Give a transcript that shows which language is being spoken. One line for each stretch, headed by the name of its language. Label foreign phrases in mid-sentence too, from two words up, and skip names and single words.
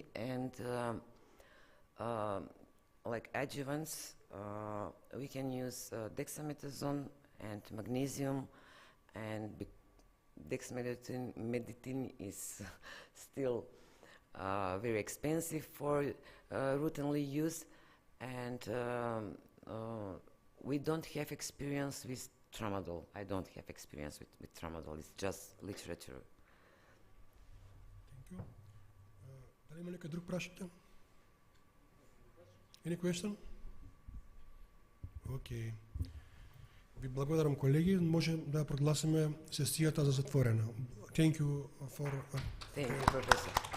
English: And like adjuvants, we can use dexamethasone and magnesium, and dexmedetomidine is still very expensive for routinely use, and we don't have experience with tramadol. I don't have experience with tramadol. It's just literature. Thank you.
Macedonian: Дали има некој друг прашање?
English: Any question? Okay.
Macedonian: Ви благодарам, колеги. Може да прогласиме сесијата за затворена.
English: Thank you for... Thank you, Professor.